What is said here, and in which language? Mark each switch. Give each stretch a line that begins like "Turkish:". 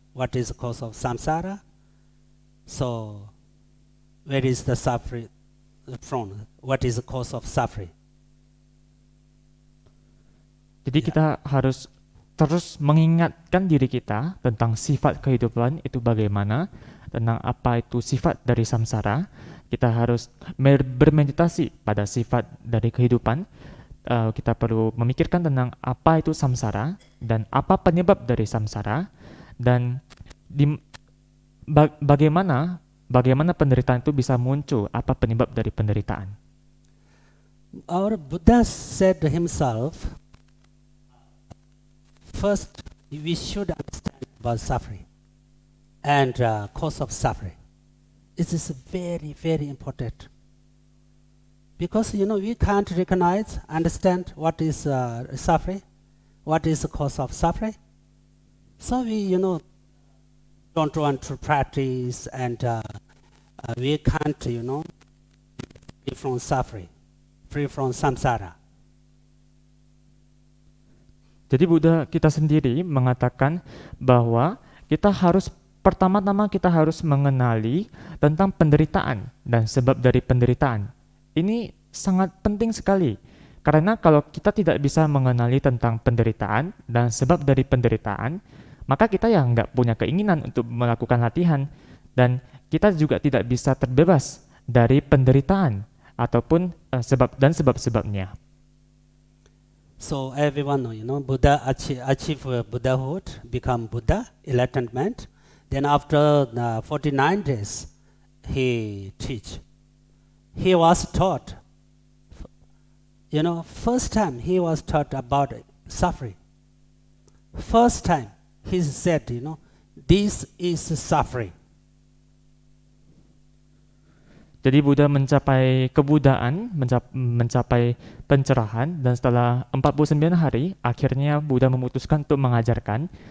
English: What is the cause of samsara? So, where is the suffering from? What is the cause of suffering?
Indonesian: Jadi kita harus terus mengingatkan diri kita tentang sifat kehidupan itu bagaimana, tentang apa itu sifat dari samsara. Kita harus bermeditasi pada sifat dari kehidupan. Kita perlu memikirkan tentang apa itu samsara dan apa penyebab dari samsara, dan bagaimana penderitaan itu bisa muncul, apa penyebab dari penderitaan.
English: Our Buddha said himself, first we should understand about suffering and cause of suffering. It is very, very important. Because, we can't recognize, understand what is suffering, what is the cause of suffering. So we, don't want to practice, and we can't, free from suffering, free from samsara.
Indonesian: Jadi Buddha kita sendiri mengatakan bahwa pertama-tama kita harus mengenali tentang penderitaan dan sebab dari penderitaan. Ini sangat penting sekali, karena kalau kita tidak bisa mengenali tentang penderitaan dan sebab dari penderitaan, maka kita yang nggak punya keinginan untuk melakukan latihan, dan kita juga tidak bisa terbebas dari penderitaan ataupun sebab-sebabnya.
English: So everyone know, Buddha achieve Buddhahood, become Buddha, enlightenment. Then after 49 days, he teach. He was taught, first time he was taught about suffering. First time he said, this is suffering.
Indonesian: Jadi Buddha mencapai kebudaan, mencapai pencerahan, dan setelah 49 hari, akhirnya Buddha memutuskan untuk mengajarkan.